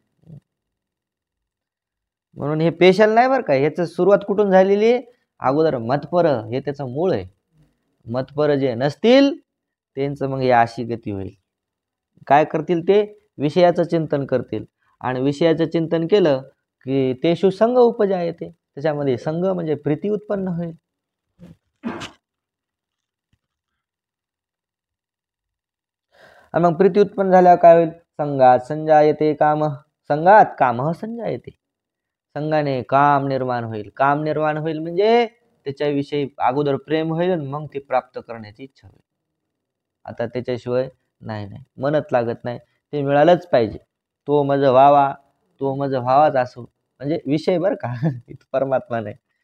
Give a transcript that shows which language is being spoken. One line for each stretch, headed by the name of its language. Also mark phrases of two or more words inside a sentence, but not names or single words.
Marathi: म्हणून हे पेशल नाही बरं का, ह्याच सुरुवात कुठून झालेली आहे? अगोदर मतपर हे त्याचं मूळ आहे. मतपर जे नसतील त्यांचं मग या अशी गती होईल. काय करतील ते? विषयाचं चिंतन करतील, आणि विषयाचं चिंतन केलं की
Sanskrit: तेषु संग उपजायते,
Marathi: त्याच्यामध्ये संग म्हणजे प्रीती उत्पन्न होईल. आणि मग प्रीती उत्पन्न झाल्यावर काय होईल?
Sanskrit: संगात संजायते काम, संगात काम संजायते,
Marathi: संगाने काम निर्माण होईल. काम निर्माण होईल म्हणजे त्याच्याविषयी अगोदर प्रेम होईल, मग ते प्राप्त करण्याची इच्छा होईल. आता त्याच्याशिवाय नाही, मनत लागत नाही, ते मिळालंच पाहिजे. तो माझा व्हावा, तो माझा व्हावाच असो, म्हणजे विषय बरं का, परमात्मा नाही.